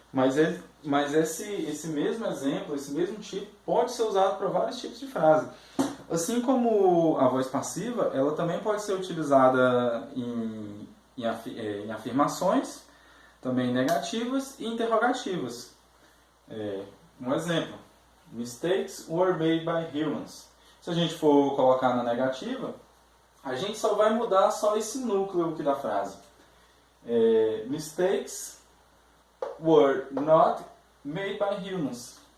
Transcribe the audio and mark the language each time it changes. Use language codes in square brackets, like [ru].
[pt] Mas esse mesmo exemplo, esse mesmo tipo, pode ser usado para vários tipos de frase. Assim como a voz passiva, ela também pode ser utilizada em afirmações, também negativas e interrogativas. Um exemplo: [en] mistakes were made by humans. [pt] Se a gente for colocar na negativa, a gente só vai mudar só esse núcleo aqui da frase. [en] Mistakes were not made by humans.